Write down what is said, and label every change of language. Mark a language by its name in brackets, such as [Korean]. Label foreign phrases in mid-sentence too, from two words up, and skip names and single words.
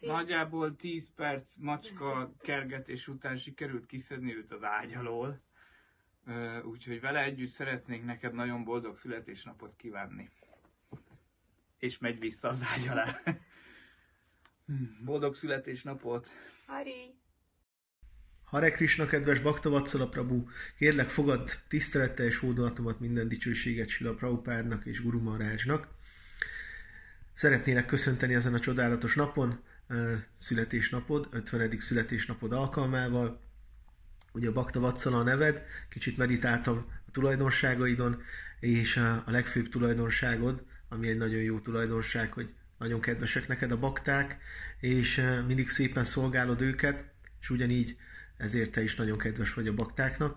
[Hungarian] Nagyjából 10 perc macska kergetés után sikerült kiszedni őt az ágy alól. Úgyhogy vele együtt szeretnék neked nagyon boldog születésnapot kívánni. És megy vissza az ágy alá. Boldog születésnapot! Hari! Hare Krishna, kedves Bhaktavatsala Prabhu, kérlek fogadd tisztelettel és hódolatomat, minden dicsőséget Srila Prabhupádnak és Guru Maharajnak. Szeretnélek köszönteni ezen a csodálatos napon, születésnapod, 50. születésnapod alkalmával. Ugye a Bhaktavatsala a neved, kicsit meditáltam a tulajdonságaidon, és a legfőbb tulajdonságod, ami egy nagyon jó tulajdonság, hogy nagyon kedvesek neked a bakták, és mindig szépen szolgálod őket, és ugyanígy ezért te is nagyon kedves vagy a baktáknak.